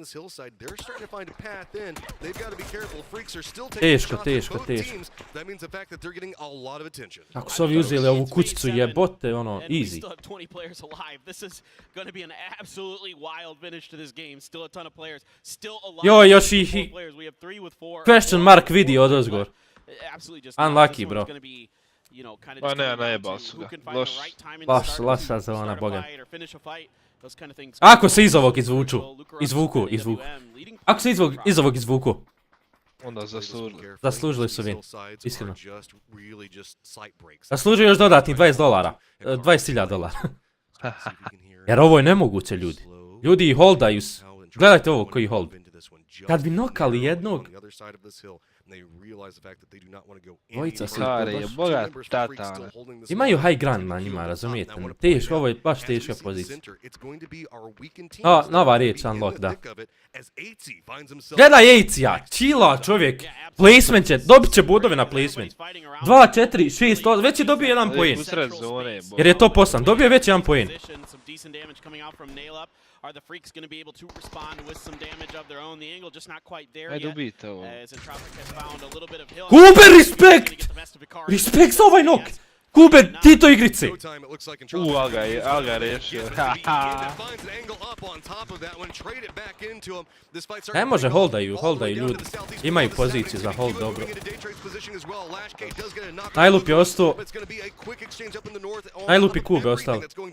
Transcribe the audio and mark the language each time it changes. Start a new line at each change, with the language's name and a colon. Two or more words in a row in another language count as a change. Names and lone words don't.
Bosnian: Teško. Ako su ovi uzeli ovu kućicu jebote, ono, easy. Joj, još ih...
English: Question mark
Bosnian: video odozgor.
English: Unlucky, bro.
Bosnian: Pa ne, najebao su ga. Loša zona, boga. Ako se iz ovog izvuku. Ako se iz ovog izvuku. Onda zaslužili. Zaslužili su win, iskreno. Zaslužuju još dodatnih $20. $20,000. Jer ovo je nemoguće, ljudi. Ljudi ih holdaju. Gledajte ovo koji hold. Kad bi nokali jednog... Dvojica se imaju
English: high ground
Bosnian: na njima, razumijete? Teško, ovo je baš teška pozicija. Nova riječ, unlock, da. Gledaj Ezee-a, chilla čovjek. Placement će, dobit će budove na placement. 2, 4, 6, 8, već je dobio 1 poen. Jer je to poslan, dobio je već 1 poen.
English: Are the Freaks going to be able to respond with some damage of their own? The angle just not quite there yet. As Entropic has found a little bit of hill.
Bosnian: Kube, respect! Respect za ovaj nok! Kube, Tito igrice! Alga rešio. Ne može, holdaju ljudi. Imaju poziciju za hold, dobro. Najlup je ostao. Najlup i Kube ostali.